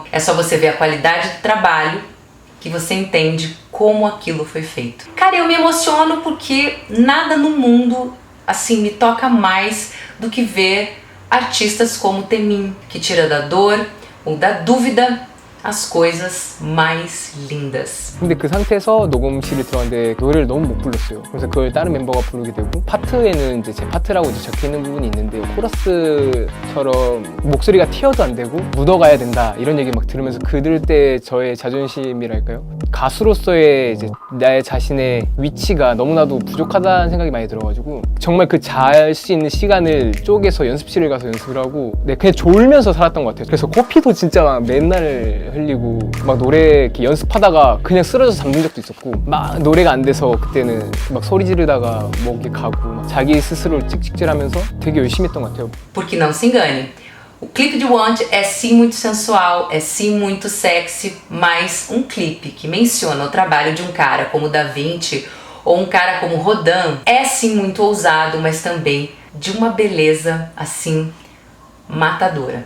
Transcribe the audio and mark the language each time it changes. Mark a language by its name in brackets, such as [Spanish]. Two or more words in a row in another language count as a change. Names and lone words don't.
[Portuguese] É só você ver a qualidade do trabalho que você entende como aquilo foi feito. Cara, eu me emociono porque nada no mundo, assim, me toca mais do que ver artistas como Temin, que tira da dor ou da dúvida as coisas mais lindas. [Korean] 근데 그 상태에서 녹음실에 들어갔는데 노래를 너무 못 불렀어요. 그래서 그걸 다른 멤버가 부르게 되고, 파트에는 이제 제 파트라고 이제 적혀있는 부분이 있는데 코러스처럼 목소리가 튀어도 안 되고 묻어가야 된다 이런 얘기 막 들으면서 그들 때 저의 자존심이랄까요? 가수로서의 이제 나의 자신의 위치가 너무나도 부족하다는 생각이 많이 들어가지고 정말 그 잘 수 있는 시간을 쪼개서 연습실을 가서 연습을 하고 그냥 졸면서 살았던 것 같아요. 그래서 코피도 진짜 막 맨날 흘리고 막 노래 이렇게 연습하다가 그냥 쓰러져서 잠든 적도 있었고 막 노래가 안 돼서 그때는 막 소리 지르다가 목이 가고 막 자기 스스로 찍찍질하면서 되게 열심히 했던 것 같아요. [Portuguese] Porque não se engane, o clipe de Want é sim muito sensual, é sim muito sexy, mas um clipe que menciona o trabalho de um cara como Da Vinci ou um cara como Rodin é sim muito ousado, mas também de uma beleza assim matadora.